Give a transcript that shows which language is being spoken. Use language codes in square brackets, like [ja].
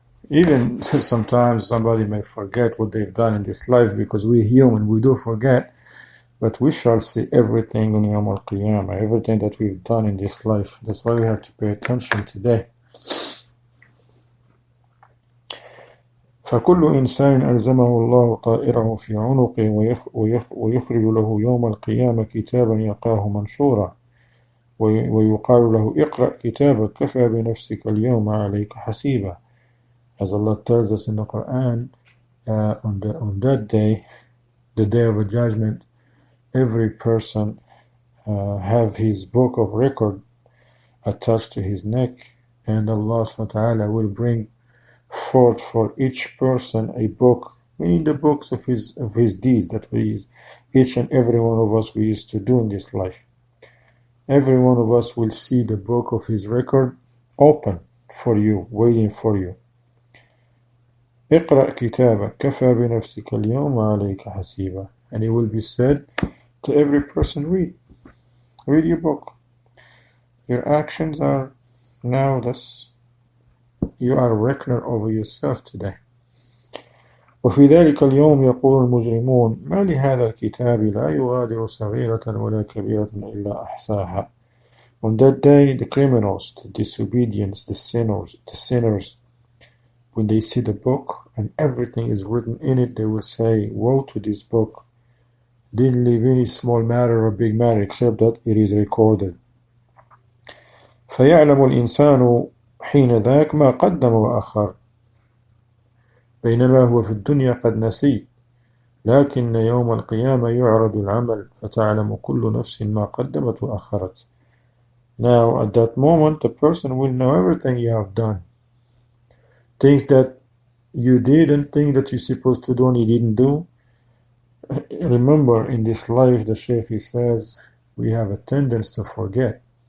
[en] Even sometimes somebody may forget what they've done in this life, because we're human, we do forget, but we shall see everything on Yawm al-Qiyamah, everything that we've done in this life. That's why we have to pay attention today. [ar] فكل إنسان ألزمه الله طائره في عنقه ويخرج له يوم القيامة كتابا يلقاه منشورا ويقال له اقرأ كتابك كفى بنفسك اليوم عليك حسيبا. [en] As Allah tells us in the Quran, on that day, the day of the judgment, every person have his book of record attached to his neck, and Allah subhanahu wa ta'ala will bring forth for each person a book, meaning the books of his deeds that each and every one of us we used to do in this life. Every one of us will see the book of his record open for you, waiting for you. [ar] اقرأ كتابك كفى بنفسك اليوم عليك حسيبا. [en] And it will be said to every person, read your book. Your actions are now this. You are a reckoner over yourself today. [ar] وفي ذلك اليوم يقول المجرمون ما لهذا الكتاب لا يغادر صغيرة ولا كبيرة إلا أحصاها. [en] On that day, the criminals, the disobedience, the sinners, when they see the book and everything is written in it, they will say, woe to this book. Didn't leave any small matter or big matter except that it is recorded. [ar] فيعلم الإنسان حين ذاك ما قدم وأخر بينما هو في الدنيا قد نسي لكن يوم القيامة يعرض العمل فتعلم كل نفس ما قدمت وأخرت. [en] Now at that moment the person will know everything you have done. Things that you did and things that you're supposed to do and you didn't do. Remember, in this life, the Shaykh, he says, we have a tendency to forget.